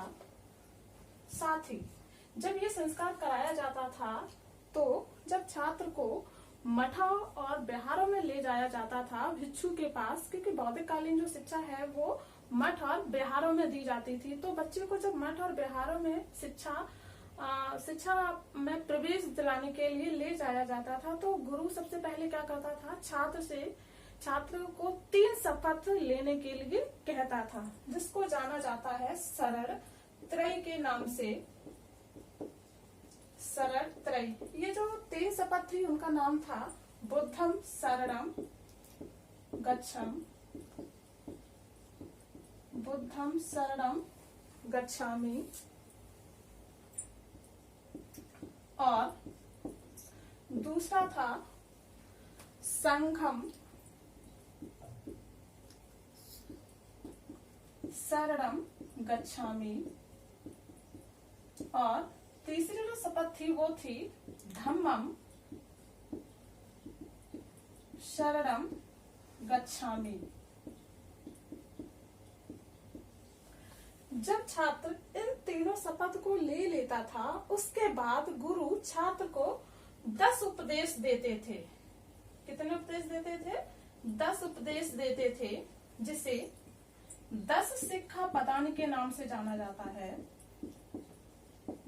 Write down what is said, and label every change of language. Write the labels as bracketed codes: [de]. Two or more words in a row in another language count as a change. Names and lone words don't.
[hi] साथ ही जब ये संस्कार कराया जाता था तो जब छात्र को मठों और बिहारों में ले जाया जाता था भिक्षु के पास, क्योंकि बौद्धिककालीन जो शिक्षा है वो मठ और बिहारों में दी जाती थी, तो बच्चे को जब मठ और बिहारों में शिक्षा में प्रवेश दिलाने के लिए ले जाया जाता था तो गुरु सबसे पहले क्या करता था? छात्र को 3 शपथ लेने के लिए कहता था, जिसको जाना जाता है शरण त्रय के नाम से। शरण त्रय, ये जो 3 शपथ थी उनका नाम था [pi] बुद्धम शरणम गच्छम, बुद्धम शरणम गच्छामि, [hi] और दूसरा था [pi] संघम शरणम गच्छामि, [hi] और तीसरी जो शपथ थी वो थी [pi] धम्मम शरणम गच्छामि। [hi] जब छात्र इन तीनों शपथ को ले लेता था उसके बाद गुरु छात्र को 10 उपदेश देते थे। कितने उपदेश देते थे? 10 उपदेश देते थे, जिसे 10 शिक्षा पदान के नाम से जाना जाता है।